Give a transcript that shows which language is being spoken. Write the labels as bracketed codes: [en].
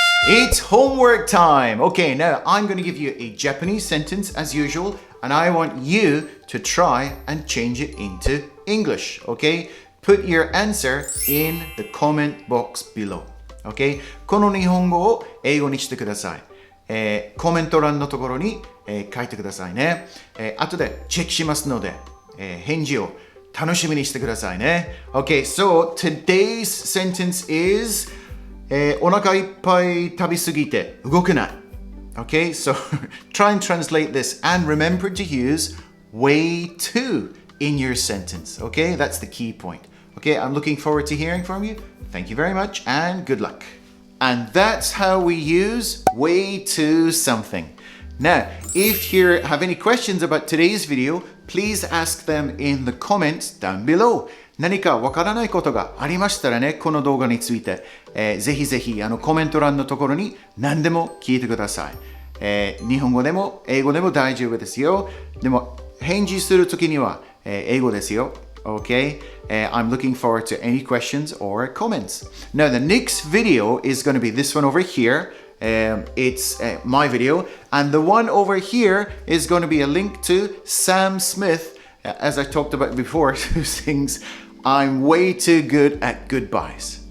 [en] It's homework time! Okay, now I'm going to give you a Japanese sentence as usual, and I want you to try and change it into English, okay? Put your answer in the comment box below, okay? [ja] この日本語を英語にしてください。コメント欄のところに、書いてくださいね。後でチェックしますので、返事を楽しみにしてくださいね。 [en] Okay, so today's sentence is [ja] お腹いっぱい食べ過ぎて動けない。 [en] Okay, so try and translate this and remember to use way too in your sentence. Okay, that's the key point. Okay, I'm looking forward to hearing from you. Thank you very much and good luck. And that's how we use way to something. Now, if you have any questions about today's video, please ask them in the comments down below. [ja] 何かわからないことがありましたらね、この動画について、ぜひぜひコメント欄のところに何でも聞いてください。日本語でも英語でも大丈夫ですよ。でも返事するときには、英語ですよ。 [en] Okay? I'm looking forward to any questions or comments. Now, the next video is going to be this one over here. It's my video. And the one over here is going to be a link to Sam Smith, as I talked about before, who sings, I'm way too good at goodbyes.